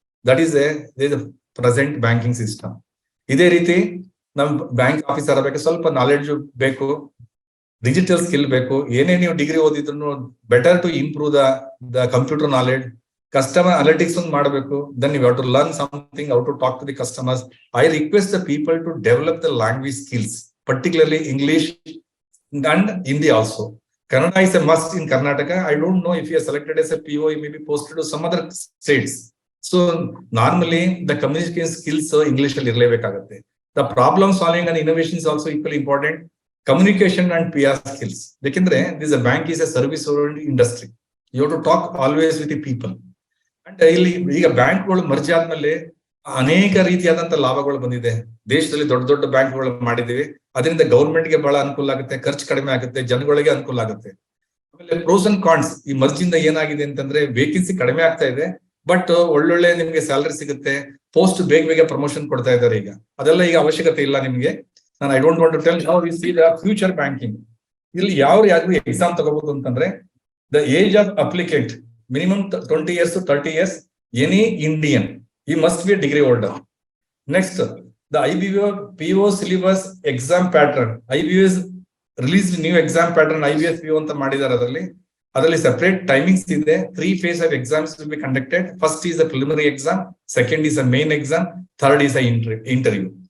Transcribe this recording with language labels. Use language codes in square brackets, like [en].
[en] That is a present banking system. [kn] ಇದೇ ರೀತಿ ನಮ್ ಬ್ಯಾಂಕ್ ಆಫೀಸರ್ ಆಗಬೇಕು, ಸ್ವಲ್ಪ ನಾಲೆಡ್ಜ್ ಬೇಕು, ಡಿಜಿಟಲ್ ಸ್ಕಿಲ್ ಬೇಕು. ಏನೇ ನೀವು ಡಿಗ್ರಿ ಓದಿದ್ರು [en] Better to improve the computer knowledge. [kn] Customer analytics ಒಂದು ಮಾಡಬೇಕು. [en] Then you have to learn something, how to talk to the customers. I request the people to develop the language skills, particularly English and Hindi also. Kannada is a must in Karnataka. I don't know if you are selected as a PO, you may be posted to some other states. So normally the communication skills English [kn] ಅಲ್ಲಿ ಇರಲೇಬೇಕಾಗುತ್ತೆ. [en] The problem solving and innovation is also equally important. Communication and PR skills. [kn] ಯಾಕೆಂದ್ರೆ [en] this a bank is a service oriented industry. You have to talk always with the people. [kn] And ಇಲ್ಲಿ ಈಗ ಬ್ಯಾಂಕ್ಗಳು merge ಆದ್ಮೇಲೆ ಅನೇಕ ರೀತಿಯಾದಂತ ಲಾಭಗಳು ಬಂದಿದೆ. ದೇಶದಲ್ಲಿ ದೊಡ್ಡ ದೊಡ್ಡ ಬ್ಯಾಂಕ್ಗಳು ಮಾಡಿದೀವಿ. ಅದರಿಂದ ಗೌರ್ಮೆಂಟ್ಗೆ ಬಹಳ ಅನುಕೂಲ ಆಗುತ್ತೆ, ಖರ್ಚು ಕಡಿಮೆ ಆಗುತ್ತೆ, ಜನಗಳಿಗೆ ಅನುಕೂಲ ಆಗುತ್ತೆ. ಆಮೇಲೆ ಪ್ರೋಸ್ ಅಂಡ್ ಕಾನ್ಸ್. ಈ ಮರ್ಜ್ ಇಂದ ಏನಾಗಿದೆ ಅಂತಂದ್ರೆ ವೇಕೆನ್ಸಿ ಕಡಿಮೆ ಆಗ್ತಾ ಇದೆ, ಬಟ್ ಒಳ್ಳೊಳ್ಳೆ ನಿಮ್ಗೆ ಸ್ಯಾಲರಿ ಸಿಗುತ್ತೆ, ಪೋಸ್ಟ್ ಬೇಗ ಬೇಗ ಪ್ರಮೋಷನ್ ಕೊಡ್ತಾ ಇದ್ದಾರೆ. ಈಗ ಅದೆಲ್ಲ ಈಗ ಅವಶ್ಯಕತೆ ಇಲ್ಲ ನಿಮ್ಗೆ. ನಾನು [en] I don't want to tell. Now we see the future banking. [kn] ಇಲ್ಲಿ ಯಾರು ಎಕ್ಸಾಮ್ ತಗೋಬಹುದು ಅಂತಂದ್ರೆ, [en] The age of applicant minimum 20 years to 30 years, any Indian, he must be a degree holder. Next, the IBO PO syllabus exam pattern. IBO is released new exam pattern. IBS PO [kn] ಅಂತ ಮಾಡಿದ್ದಾರೆ ಅದರಲ್ಲಿ [en] separate timings ಇದೆ. 3 phase of exams will be conducted. First is a preliminary exam, second is a main exam, third is a interview.